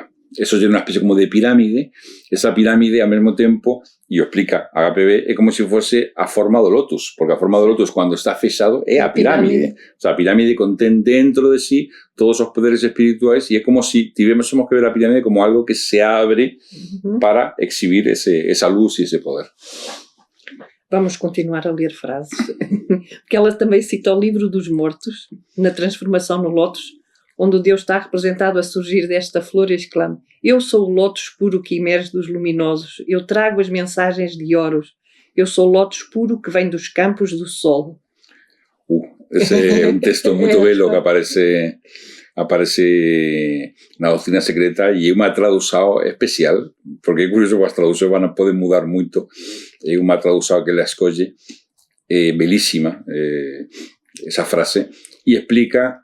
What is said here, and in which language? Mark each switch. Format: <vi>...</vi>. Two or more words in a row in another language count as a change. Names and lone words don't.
<gl>Eso é unha especie como de pirámide. Esa pirámide, ao mesmo tempo, e o explica HPB, é como se fose a forma do lotus, porque a forma do lotus, cando está fechado, é a pirámide.</gl> <es>O sea,</es> <gl>a pirámide contén dentro de sí todos os poderes espirituais, e é como se tivéssemos que ver a pirámide como algo que se abre para exhibir esa luz e ese poder.</gl> <pt>Vamos continuar a ler frases, porque ela também cita o livro dos mortos, na transformação no lótus, onde o Deus está representado a surgir desta flor e exclama: eu sou o lótus puro que emerge dos luminosos, eu trago as mensagens de Horus, eu sou o lótus puro que vem dos campos do sol.</pt> <gl>Ese é un texto moito belo que aparece na Doutrina Secreta e é unha tradução especial, porque é curioso que as traduções poden mudar moito. É unha tradução que ela escolle, belísima, esa frase, e explica.</gl>